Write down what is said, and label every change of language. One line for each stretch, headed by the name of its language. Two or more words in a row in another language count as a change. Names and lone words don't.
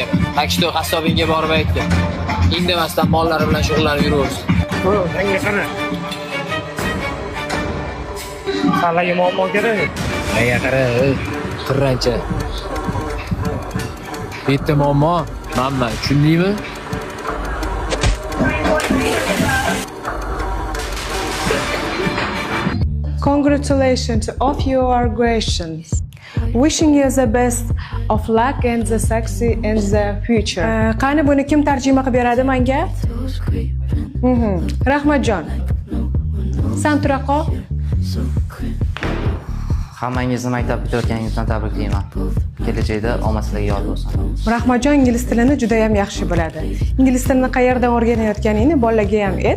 Uzbek: Takshto qassobinga borib aytdim. Indamasdan mollari bilan shug'ullanib yuraversin. Menga qara. Sanlarga muammo kerak. Menga qara, qirrancha. Bitta muammo, menman, tushundingmi?
English: Congratulations of your graduation. Wishing you the best of luck and the sexy in the future.
Uzbek: Qani buni kim tarjima qilib beradi menga? Rahmatjon. Sen tura qol. Hammangizni maktab bitirayotganingizdan tabriklayman. Kelajakda omad sizlarga yor bo'lsin. Rahmatjon ingliz tilini juda ham yaxshi biladi. Ingliz tilini qayerdan o'rganayotganingni bolaga ham ayt.